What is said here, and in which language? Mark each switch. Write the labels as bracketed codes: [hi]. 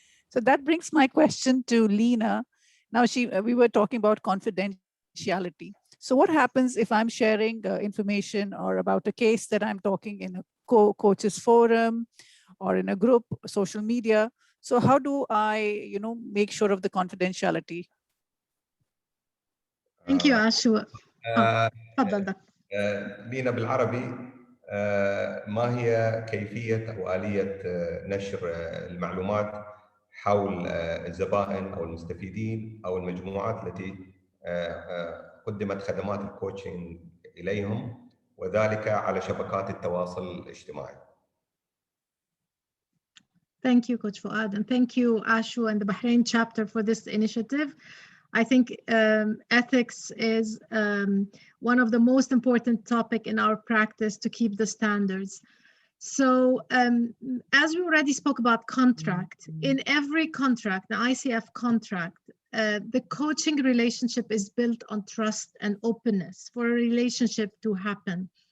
[en] So that brings my question to Lena. Now, we were talking about confidentiality. So what happens if I'm sharing information or about a case that I'm talking in a coaches forum or in a group, social media? So how do I, make sure of the confidentiality? Thank you, Ashu. [ar] تفضل دكتور. لينا بالعربي، ما هي كيفية أو آلية نشر المعلومات حول الزبائن أو المستفيدين أو المجموعات التي قدمت خدمات الكوتشنج إليهم، وذلك على شبكات التواصل الاجتماعي. [en] Thank you, Coach Fuad, and thank you, Ashu and the Bahrain chapter for this initiative. I think ethics is one of the most important topic in our practice to keep the standards. So as we already spoke about contract, in every contract, the ICF contract, the coaching relationship is built on trust and openness for a relationship to happen.